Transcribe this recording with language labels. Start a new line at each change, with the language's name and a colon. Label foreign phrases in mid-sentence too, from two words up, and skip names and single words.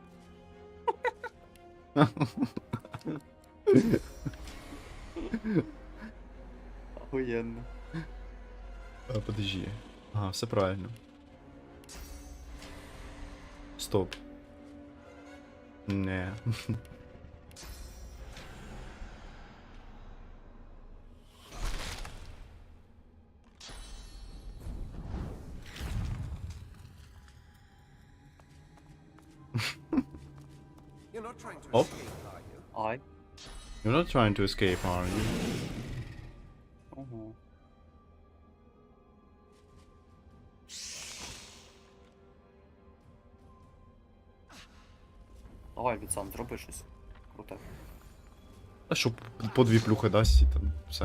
Ukrainian: Охуєнно.
Russian: А, подожди. Ага, все правильно.
Ukrainian: Стоп. Не.
English: You're not trying to Оп. escape, are you? Ай. You're not trying to escape, are you? Ого.
Ukrainian: Давай, Люціан, зроби щось. Круте. А що по дві плюхи дасть і там все.